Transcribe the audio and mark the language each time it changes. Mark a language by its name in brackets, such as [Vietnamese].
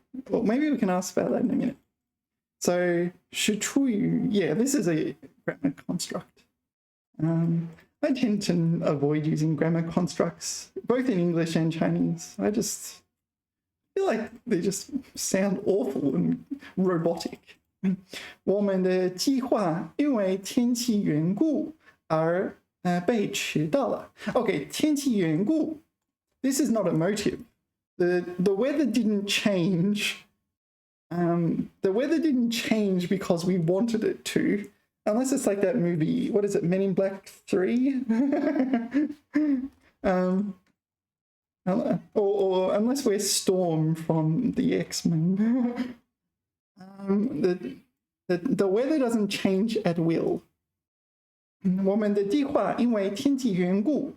[English] Well, maybe we can ask about that in a minute. So 是出于, this is a grammar construct. I tend to avoid using grammar constructs, both in English and Chinese. I just feel like they just sound awful and robotic. [Chinese] 我们的计划因为天气缘故而被迟到了。 [English] Okay, 天气缘故.This is not a motive. The weather didn't change. The weather didn't change because we wanted it to, unless it's like that movie. What is it? Men in Black 3? Or unless we're Storm from the X-Men. The weather doesn't change at will. [Chinese] 我们的计划因为天气缘故.